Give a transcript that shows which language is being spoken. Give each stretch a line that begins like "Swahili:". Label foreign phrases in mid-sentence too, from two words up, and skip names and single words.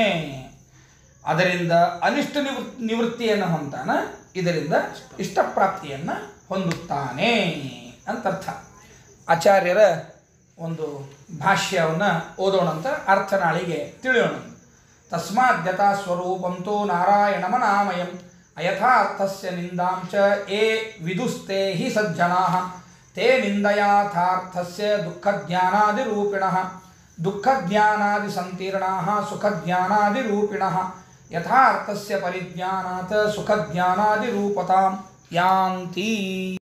Kannada: ಅದರಿಂದ ಅನಿಷ್ಟ ನಿವೃತ್ತಿಯನ್ನು ಹೊಂತಾನ, ಇದರಿಂದ ಇಷ್ಟಪ್ರಾಪ್ತಿಯನ್ನು ಹೊಂದುತ್ತಾನೆ ಅಂತರ್ಥ. ಆಚಾರ್ಯರ ಒಂದು ಭಾಷ್ಯವನ್ನು ಓದೋಣಂತ, ಅರ್ಥನಾಳಿಗೆ ತಿಳಿಯೋಣ.
Sanskrit: ತಸ್ಮಾದ್ಯತಾ ಸ್ವರೂಪಂತೋ ನಾರಾಯಣಮನಾಮಯಂ ಅಯಥಾರ್ಥಸ್ಯ ನಿಂದಾಂಚ ಏ ವಿದುಸ್ತೆ ಹಿ ಸಜ್ಜನಾಃ ತೇ ನಿಂದಯಾಥಾರ್ಥಸ್ಯ ದುಃಖಜ್ಞಾನಾದಿರೂಪಿಣಃ ದುಃಖಜ್ಞಾನಾದಿಸಂತೀರ್ಣಾಃ ಸುಖಜ್ಞಾನಾದಿರೂಪಿಣಃ ಯಥಾರ್ಥಸ್ಯ ಪರಿಜ್ಞಾನಾತ್ ಸುಖಜ್ಞಾನಾದಿರೂಪತಾಂ ಯಾಂತಿ.